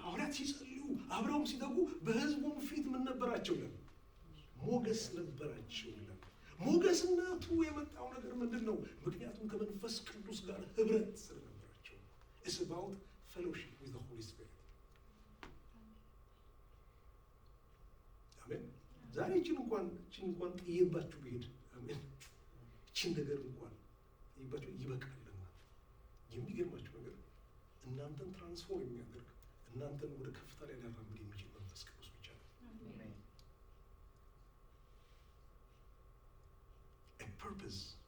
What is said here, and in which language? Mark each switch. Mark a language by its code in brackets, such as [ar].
[am] ሐዋርያት ሲጸልዩ አብረውም ሲተጉ በሕዝቡም ፊት ምን ነበራቸው ይላል? ሞገስ ነበራቸው ይላል። ሞገስነቱ የመጣው ነገር ምንድን ነው? ምክንያቱም ከመንፈስ ቅዱስ ጋር ህብረት ስለነበራቸው። [en] It's about fellowship with the Holy Spirit. [am] አሜን። ዛሬ እቺን እንኳን ጥዬባችሁ ብሄድ አሜን፣ እቺን ነገር እንኳን ጥዬባችሁ ይበቃልና የሚገርማችሁ ነገር እናንተን ትራንስፎርም የሚያደርግ እናንተን ወደ ከፍታ ላይ ሊያራምድ የሚችል መንፈስ ቅዱስ ብቻ ነው። [en] A purpose